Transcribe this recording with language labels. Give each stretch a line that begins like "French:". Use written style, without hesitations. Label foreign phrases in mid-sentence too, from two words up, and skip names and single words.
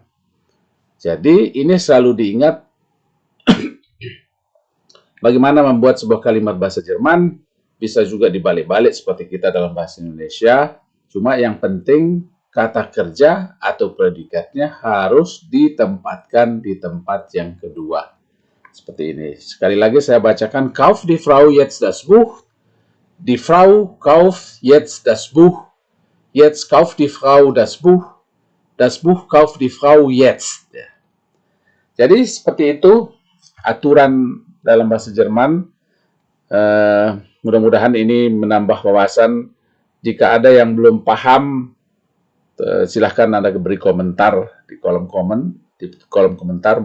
Indonesian: Jadi ini selalu diingat bagaimana membuat sebuah kalimat bahasa Jerman, bisa juga dibalik-balik seperti kita dalam bahasa Indonesia. Cuma yang penting kata kerja atau predikatnya harus ditempatkan di tempat yang kedua. Seperti ini. Sekali lagi saya bacakan.
German: Kauft die Frau jetzt das Buch. Die Frau kauft jetzt das Buch. Jetzt kauft die Frau das Buch. Das Buch kauft die Frau jetzt.
Indonesian: Jadi seperti itu aturan dalam bahasa Jerman. Mudah-mudahan ini menambah wawasan. Jika ada yang belum paham, silahkan Anda beri komentar di kolom komentar.